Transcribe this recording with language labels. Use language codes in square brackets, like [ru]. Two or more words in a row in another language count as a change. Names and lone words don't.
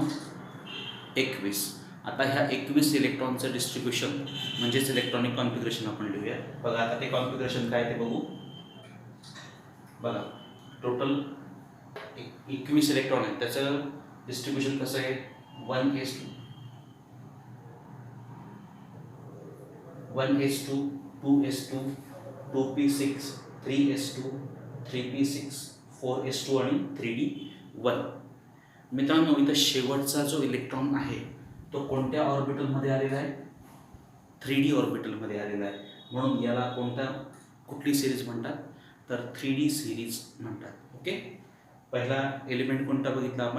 [mr] 21. आता ह्या 21 इलेक्ट्रॉनचं डिस्ट्रीब्युशन म्हणजेच [en] electronic configuration [mr] आपण लिहूया. बघा, आता ते कॉन्फिगरेशन काय ते बघू. बघा, टोटल 21 इलेक्ट्रॉन आहेत, त्याचं डिस्ट्रीब्युशन कसं आहे? 1s2, 1s2, 2s2, 2p6, 3s2, 3p6, 4s2 आणि 3d1. मित्रांनो, इथं शेवटचा जो इलेक्ट्रॉन आहे तो कोणत्या ऑर्बिटलमध्ये आलेला आहे? 3D ऑर्बिटलमध्ये आलेला आहे. म्हणून याला कुठली सिरीज म्हणतात? तर 3D सिरीज म्हणतात. ओके, पहिला एलिमेंट कोणता बघितला आपण?